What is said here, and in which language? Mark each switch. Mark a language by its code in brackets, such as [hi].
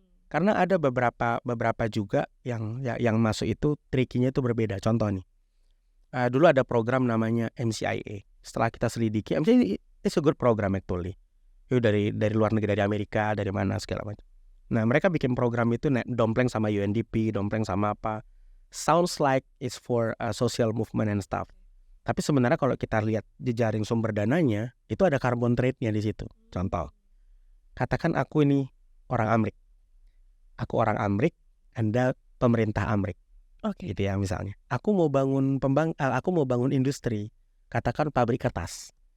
[id] Karena ada beberapa juga yang masuk itu trikinya itu berbeda. Contoh nih, dulu ada program namanya MCIA. Setelah kita selidiki, MCIA [en] it's a good program actually. [id] Itu dari luar negeri, dari Amerika, dari mana segala macam. Nah mereka bikin program itu dompleng sama UNDP, dompleng sama apa. [en] Sounds like it's for social movement and stuff. [id] Tapi sebenarnya kalau kita lihat jejaring sumber dananya, itu ada carbon trade-nya di situ. Contoh, katakan aku ini orang Amrik. Aku orang Amrik, Anda pemerintah Amrik. Oke. Gitu ya misalnya. Aku mau bangun industri, katakan pabrik kertas.